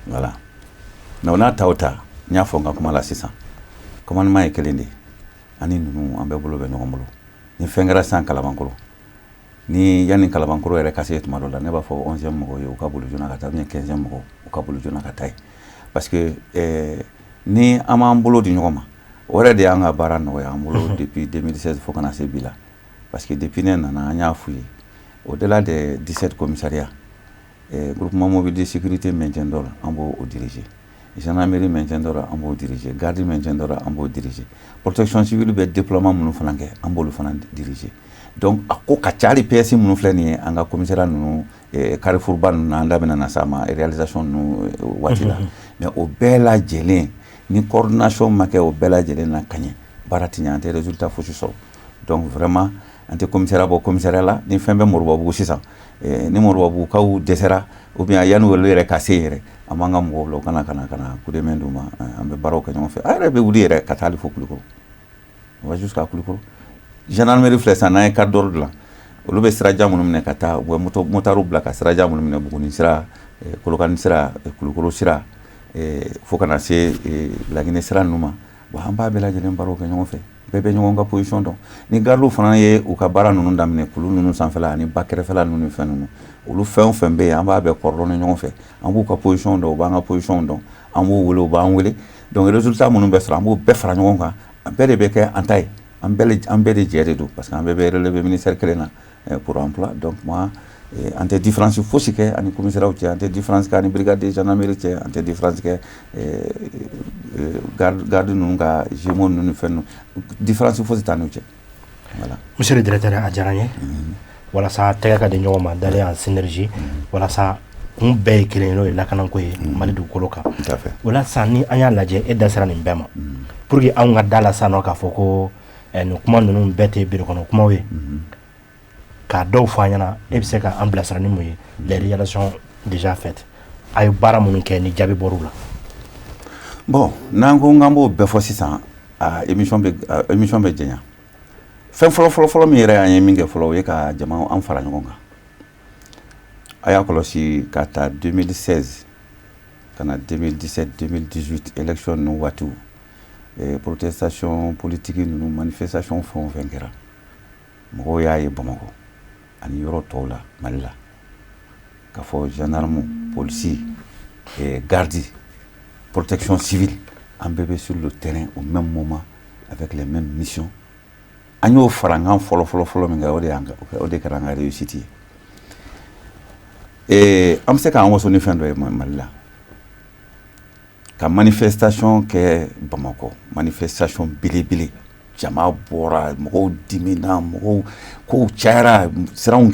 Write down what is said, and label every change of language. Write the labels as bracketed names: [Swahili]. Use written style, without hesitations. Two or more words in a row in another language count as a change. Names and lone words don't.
[Bambara] voilà mais o n'a ta o ta n y'a fɔ n ka kuma la sisan commandement ye kelen de ani ninnu an bɛɛ bolo bɛ ɲɔgɔn bolo ni fɛn kɛra sisan Kalabankɔrɔ ni yanni Kalabankɔrɔ yɛrɛ ka se tuma dɔ la ne b'a fɔ 11e mɔgɔw ye u ka bolo joona ka taa bien 15e mɔgɔw u ka bolo joona ka taa ye [French] parce que [Bambara] ni an b'an bolo di ɲɔgɔn ma o yɛrɛ de y'an ka baara nɔgɔya an bolo [French] depuis 2016 [Bambara] fo kana se bi la [French] parce que depuis [Bambara] ne nana an y'a f'u ye [French] au delà des 17 commissariats groupement mobile de sécurité maintien d'ordre [Bambara] an b'o diriger [French] gendarmerie maintien d'ordre [Bambara] an b'o diriger [French] garde maintien d'ordre [Bambara] an b'o diriger [French] protection civile [Bambara] bɛ déploiement minnu fana kɛ an b'olu fana diriger donc a ko ka ca hali PS minnu filɛ nin ye an ka commissariat ninnu Carrefour ba ninnu an da bɛna na s'a ma réalisation ninnu waati la mais o bɛɛ lajɛlen ni coordination ma kɛ o bɛɛ lajɛlen na ka ɲɛ baara tɛ ɲɛ an tɛ résultat fosi sɔrɔ [French] donc vraiment [Bambara] an tɛ commissariat bɔ commissariat la ni fɛn bɛ Morobabugu sisan ni Morobabugukaw dɛsɛra [French] ou bien [Bambara] yanni olu yɛrɛ ka se yɛrɛ an b'an ka mɔgɔw bila u kana [French] coup de main [Bambara] d'u ma an bɛ baaraw kɛ ɲɔgɔn fɛ a yɛrɛ bɛ wuli yɛrɛ ka taa hali fo Kulukoro on [French] va jusqu'à Kulukoro gendarmerie [Bambara] filɛ sisan n'an ye [French] carte d'ordre [Bambara] dilan olu bɛ sirajan minnu minɛ ka taa u bɛ motards bila ka sirajan minnu minɛ Buguni sira Kolokani sira Kulukoro sira fo kana se Laginɛ sira ninnu ma bon an b'a bɛɛ lajɛlen baaraw kɛ ɲɔgɔn fɛ bɛɛ bɛ ɲɔgɔn ka position dɔn ni gardiw fana ye u ka baara ninnu daminɛ kulu ninnu sanfɛla ani ba kɛrɛfɛla ninnu ni fɛn ninnu olu fɛn o fɛn bɛ yen an b'a bɛɛ coordonner ɲɔgɔn fɛ an b'u ka position dɔn u b'an ka position dɔn an b'u wele u b'an wele [French] donc résultat [Bambara] minnu bɛ sɔrɔ an b'o bɛɛ fara ɲɔgɔn kan a bɛɛ de bɛ kɛ an ta ye an bɛɛ de jɛ de don [French] parce que [Bambara] an bɛɛ bɛ relever ministère kelen na [French] pour emploi donc moi [Bambara] an tɛ différence fosi kɛ ani commissariat cɛ an tɛ différence kɛ ani [French] brigade de gendarmerie [Bambara] cɛ an tɛ différence kɛ garde ninnu ka gémeaux ninnu ni fɛn ninnu différence fosi t'an n'u cɛ voilà. [French] Monsieur le directeur [Bambara] a diyara n ye walasa tɛgɛ ka di ɲɔgɔn ma dalen [French] en synergie [Bambara] walasa kun bɛɛ ye kelen ye n'o ye lakanako ye Mali dugukolo kan o la sisan ni an y'a lajɛ e da sera nin bɛɛ ma [French] pour que [Bambara] anw ka da la sisan nɔ k'a fɔ ko nin kuma ninnu bɛɛ tɛ biri kɔnɔ kumaw ye k'a dɔw fɔ an ɲɛna e bɛ se ka an bilasira ni mun ye [French] les réalisations déjà faites [Bambara] a ye baara minnu kɛ ni jaabi bɔr'u la. bon n'an ko k'an b'o bɛɛ fɔ sisan émission bɛ jɛnya fɛn fɔlɔ min yɛrɛ an ye min kɛ fɔlɔ o ye ka jama an fara ɲɔgɔn kan a y'a kɔlɔsi ka taa 2016 ka na 2017 2018 élection ninnu waatiw [French] protestation politique [Bambara] ninnu manifestation fɛn o fɛn kɛra mɔgɔw y'a ye Bamakɔ ani yɔrɔ tɔw la Mali la k'a fɔ [French] gendarme policier garde protection civile [Bambara] an bɛɛ bɛ [French] sur le terrain au même moment avec les mêmes missions [Bambara] an y'o fara n kan fɔlɔ min kɛ o de kɛra an ka réussite ye an bɛ se k'an waso ni fɛn dɔ ye Mali la ka manifestation kɛ Bamakɔ manifestation belebele jama bɔra mɔgɔw dimina mɔgɔw kow cayara siranw